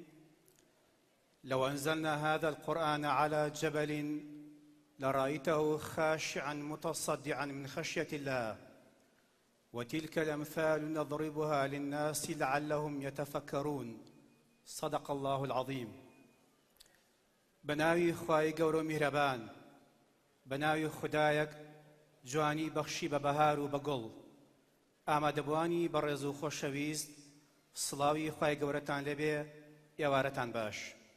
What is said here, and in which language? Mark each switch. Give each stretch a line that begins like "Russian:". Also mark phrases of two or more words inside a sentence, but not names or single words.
Arabic: لو أنزلنا هذا القرآن على جبل لرأيته خاشعا متصدعا من خشية الله، وتلك الأمثال نضربها للناس لعلهم يتفكرون. صدق الله العظيم.
Central Kurdish: بناوی خوای گەورە و میهرەبان، بناوی خدایەک جوانی بەخشی بە بەهار و بە گوڵ، ئامادەبوانی بە ڕێز و خۆشەویست، سڵاوی خوای گەورەتان لێبێ، ئێوارەتان باش.